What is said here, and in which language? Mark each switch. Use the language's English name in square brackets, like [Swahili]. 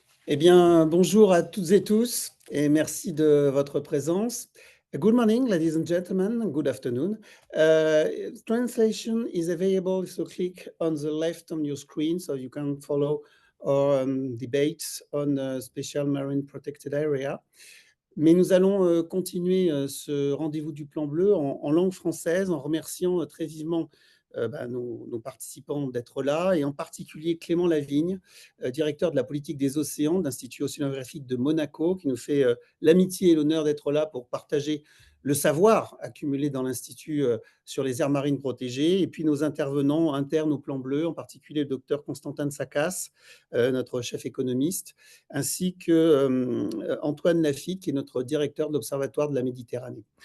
[French] Eh bien, bonjour à toutes et tous et merci de votre présence. [English] Good morning, ladies and gentlemen. Good afternoon. Translation is available if you click on the left on your screen so you can follow our debates on special marine protected area. [French] Mais nous allons continuer ce rendez-vous du Plan Bleu en langue française en remerciant très vivement nos participants d'être là et en particulier Clément Lavigne, directeur de la politique des océans de l'Institut océanographique de Monaco, qui nous fait l'amitié et l'honneur d'être là pour partager le savoir accumulé dans l'Institut sur les aires marines protégées, et puis nos intervenants internes au Plan Bleu, en particulier le docteur Constantin Sakas, notre chef économiste, ainsi que Antoine Lafitte, qui est notre directeur de l'Observatoire de la Méditerranée.